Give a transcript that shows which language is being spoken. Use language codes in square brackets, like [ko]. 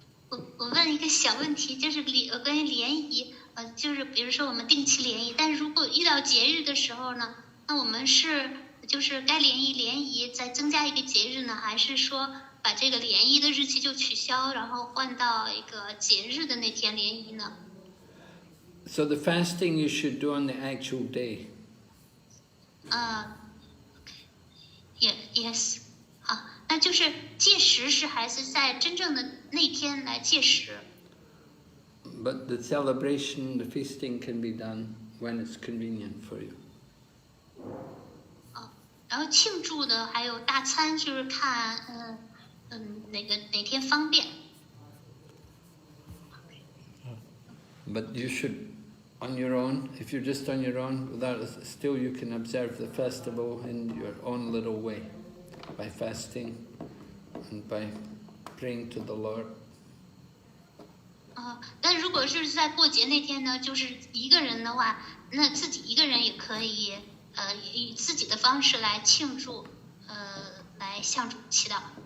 [zh] 我问一个小问题，就是关于联谊，就是比如说我们定期联谊，但是如果遇到节日的时候呢，那我们就是该联谊再增加一个节日呢，还是说把这个联谊的日期就取消，然后换到一个节日的那天联谊呢？ [en] So the fasting you should do on the actual day. Yes. [zh] 好，那就是戒食是还是在真正的那天来戒食。 [en] But the celebration, the feasting can be done when it's convenient for you. [zh] 然后庆祝的还有大餐，就是看哪天方便。 [en] But you should, on your own, if you're just on your own, still you can observe the festival in your own little way, by fasting and by praying to the Lord. [zh] 但如果是在过节那天呢，就是一个人的话，那自己一个人也可以，以自己的方式来庆祝，来向主祈祷。